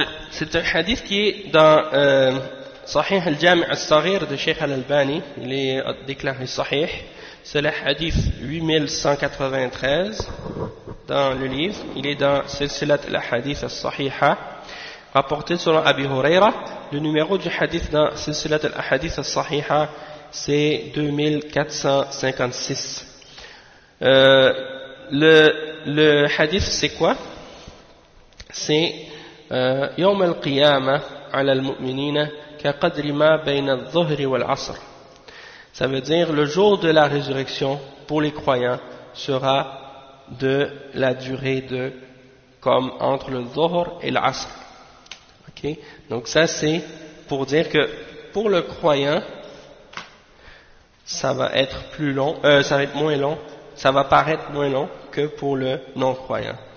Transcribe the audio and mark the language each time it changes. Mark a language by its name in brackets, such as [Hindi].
[French] C'est un hadith qui est dans Sahih al-Jami' al-Saghir de Sheikh al-Albani, il est déclaré Sahih, c'est le hadith 8193 dans le livre, il est dans Silsilat al-Hadith al-Sahiha, rapporté selon Abi Huraira. Le numéro du hadith dans Silsilat al-Hadith al-Sahiha, c'est 2456. Le hadith c'est quoi? C'est [Arabic] يوم القيامة على المؤمنين كقدر ما بين الظهر والعصر. [French] Ça veut dire le jour de la résurrection pour les croyants sera de la durée de comme entre le Dhuhr et l'Asr. Okay? Donc ça c'est pour dire que pour le croyant ça va être plus long, ça va être moins long, ça va paraître moins long que pour le non-croyant.